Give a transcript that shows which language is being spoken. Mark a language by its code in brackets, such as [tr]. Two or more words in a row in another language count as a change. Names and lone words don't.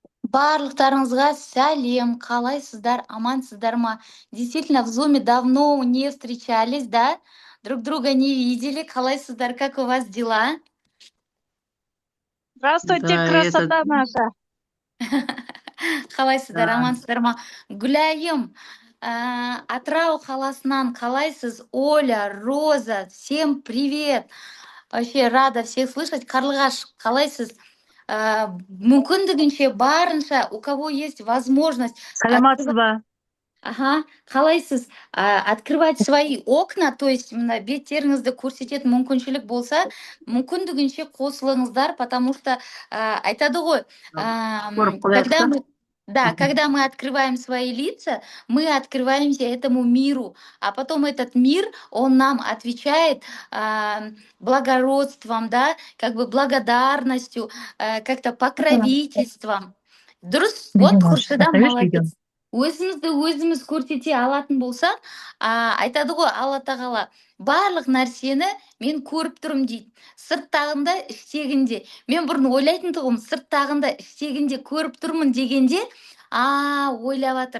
[kk] Барлықтарыңызға сәлем, қалайсыздар, амансыздар ма? [ru] Действительно, в Зуме давно не встречались, да? Друг друга не видели. Қалайсыздар, как у вас дела? Здравствуйте, Да, красота наша. [kk] Қалайсыздар, да. амансыздар ма? Гүлайым, Атырау қаласынан қалайсыз? Оля, Роза, [ru] всем привет. Вообще рада всех слышать. [kk] Қарлығаш, қалайсыз? Мүмкіндігінше барынша, [ru] у кого есть возможность, [kk] Саламатсыз ба? ага, қалайсыз [ru] открывать свои окна, то есть [kk] мына беттеріңізді көрсететін мүмкіншілік болса, мүмкіндігінше қосылыңыздар, [ru] потому что [kk] айтады ғой, Көріп қалайық та. [ru] когда мы открываем свои лица, мы открываемся этому миру, а потом этот мир, он нам отвечает благородством, да, как бы благодарностью, как-то покровительством. [kk] Дұрыс, вот Хуршида молодец. Өзіміз көрсете алатын болсақ, айтады ғой Алла тағала, барлық нәрсені мен көріп тұрмын дейді. Сырттағында, іштегінде. Мен бұрын ойлайтын тұғым, сырттағында, іштегінде көріп тұрмын дегенде, ойлап жатыр.